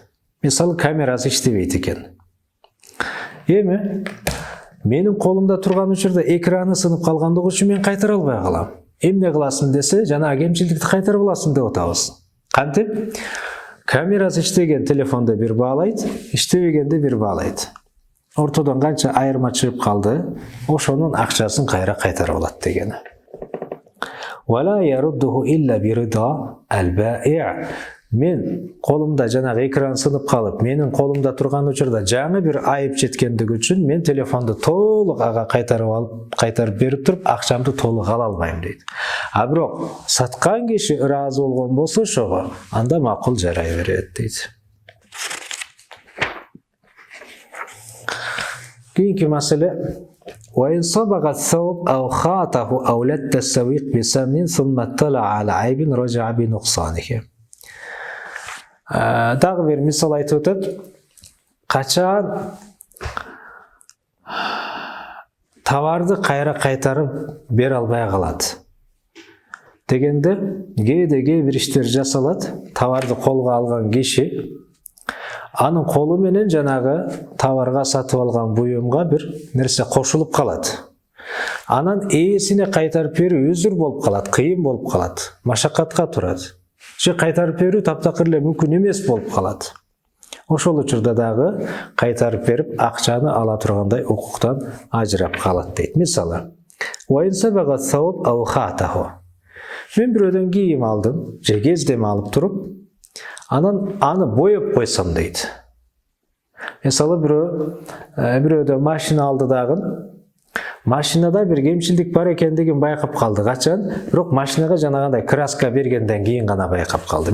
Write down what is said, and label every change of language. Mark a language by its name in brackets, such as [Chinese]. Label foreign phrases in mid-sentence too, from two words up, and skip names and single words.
[Kyrgyz] Мисалы, камерасы иштебейт экен. Эми менин колумда турган учурда экраны сынып калгандыгы үчүн мен кайтара албай калам. Эмне кыласың десе, жанагы кемчилдикти кайтарып аласың деп атабыз. Кантип? Камерасы иштеген телефонду бир баалайт, иштебегенде бир баалайт. Ортодон канча айырма чыгып калды, ошонун акчасын кайра кайтарып алат дегени. [Arabic] ولا يرده إلا برضا البائع'. [Kyrgyz] Мен колумда жанагы экран сынып калып, менин колумда турган учурда жаңы бир айып жеткендиги үчүн мен телефонду толук ага кайтарып берип туруп, акчамды толук ала албайм дейт. А бирок саткан киши ыраазы болгон болсо ошого, анда макул жарай берет дейт. Кийинки маселе: [Arabic] وإن صبغ الثوب أو خاطه أو لت السويق بسمن ثم اطلع على عيب رجع بنقصانه. [Kyrgyz] Дагы бир мисал айтып өтөт. Качан товарды кайра кайтарып бере албай калат дегенде, кээде бир иштер жасалат. Товарды колго алган киши анын колу менен жанагы товарга сатып алган буюмга бир нерсе кошулуп калат. Анан ээсине кайтарып берүү өзүр болуп калат, кыйын болуп калат, машакатка турат. Же кайтарып берүү таптакыр эле мүмкүн эмес болуп калат. Ошол учурда дагы кайтарып берип, акчаны ала тургандай укуктан ажырап калат дейт. Мисалы, [Arabic] وإن صبغ الثوب أو خاطه. [Kyrgyz] Мен бирөөдөн кийим алдым, же кездеме алып туруп, анан аны боеп койсом дейт. Мисалы, бирөөдөн машина алды дагы, машинада бир кемчилдик бар экендигин байкап калды. Качан? Бирок машинага жанагандай краска бергенден кийин гана байкап калды.